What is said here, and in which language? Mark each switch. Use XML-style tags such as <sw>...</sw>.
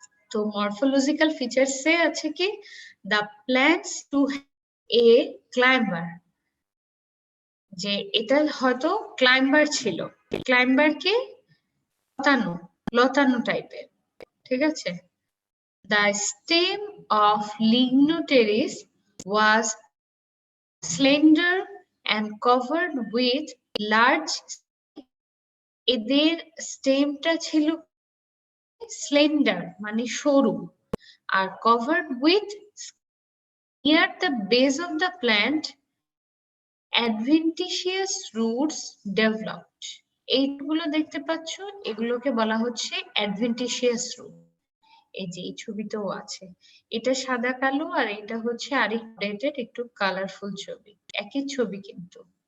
<bn>তো মরফোলজিক্যাল ফিচার্সে আছে কি</bn> <en>the plants to a climber,</en> <bn>যে এটা হয়তো ক্লাইম্বার ছিল, ক্লাইম্বারকে লতানো লতানো টাইপের, ঠিক আছে।</bn> <en>The stem of Lignotteris was slender and covered with large,</en> <bn>এদের স্টেমটা ছিল স্লেন্ডার মানে সরু, আর</bn> <en>covered with near the base of the plant adventitious roots developed.</en> <bn>এইগুলো দেখতে পাচ্ছ, এগুলোকে বলা হচ্ছে adventitious root। এই যে এই ছবিতেও আছে, এটা সাদা কালো আর এটা হচ্ছে আরেকটু একটু কালারফুল ছবি, একই ছবি কিন্তু।</bn>